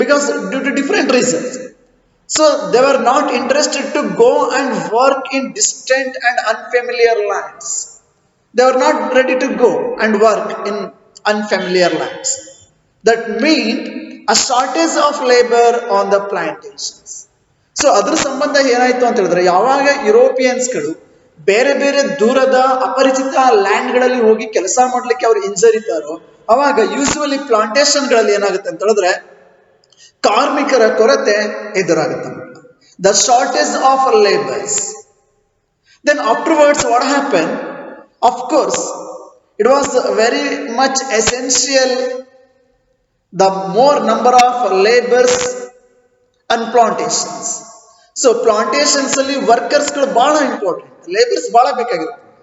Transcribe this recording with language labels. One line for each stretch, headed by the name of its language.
English: Because due to different reasons. So they were not interested to go and work in distant and unfamiliar lands. They were not ready to go and work in unfamiliar lands. That meant a shortage of labor on the plantations.
Kannada: So ಅದ್ರ ಸಂಬಂಧ ಏನಾಯ್ತು ಅಂತ ಹೇಳಿದ್ರೆ, ಯಾವಾಗ ಯುರೋಪಿಯನ್ಸ್ಗಳು ಬೇರೆ ಬೇರೆ ದೂರದ ಅಪರಿಚಿತ ಲ್ಯಾಂಡ್ಗಳಲ್ಲಿ ಹೋಗಿ ಕೆಲಸ ಮಾಡ್ಲಿಕ್ಕೆ ಅವ್ರು ಹಿಂಜರಿತಾರೋ, ಅವಾಗ ಯೂಶುವಲಿ ಪ್ಲಾಂಟೇಶನ್ಗಳಲ್ಲಿ ಏನಾಗುತ್ತೆ ಅಂತ ಹೇಳಿದ್ರೆ ಕಾರ್ಮಿಕರ ಕೊರತೆ ಎದುರಾಗುತ್ತೆ.
English: The shortage of labours. Then afterwards what happened? Of course, it was very much essential the more number of laborers and plantations.
Kannada: So plantations ಅಲ್ಲಿ ವರ್ಕರ್ಸ್ ಗಳು ಬಹಳ ಇಂಪಾರ್ಟೆಂಟ್, ಲೇಬರ್ಸ್ ಬಹಳ ಬೇಕಾಗಿರುತ್ತೆ.